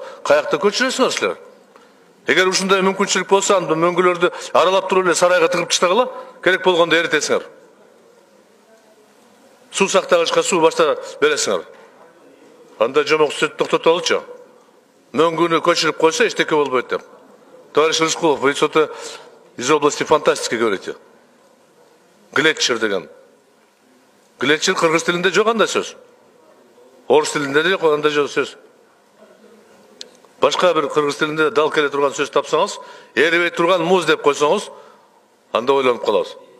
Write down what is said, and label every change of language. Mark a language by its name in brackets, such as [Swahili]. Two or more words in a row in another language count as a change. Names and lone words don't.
[Kyrgyz] Каякта көчүрөсүңөр силер? Эгер ушундай мүмкүнчүлүк болсо, анда мөңгүлөрдү аралап туруп эле сарайга тыгып таштагыла, керек болгондо эритесиңер. Суу сактагычка суу башта бересиңер. Анда жомок сөт токтотолучу. Мөңгүнү көчүрүп койсо эчтеке болбойт деп. [Russian] Товарищ Рыскулов, вы что-то из области фантастики говорите. [Kyrgyz] Глетчер деген. Глетчер кыргыз тилинде жок андай сөз. Орус тилинде де жок андай сөз. Башка бир кыргыз тилинде дал келе турган сөз тапсаңыз, эрибей турган муз деп койсоңуз, анда ойлонуп калабыз.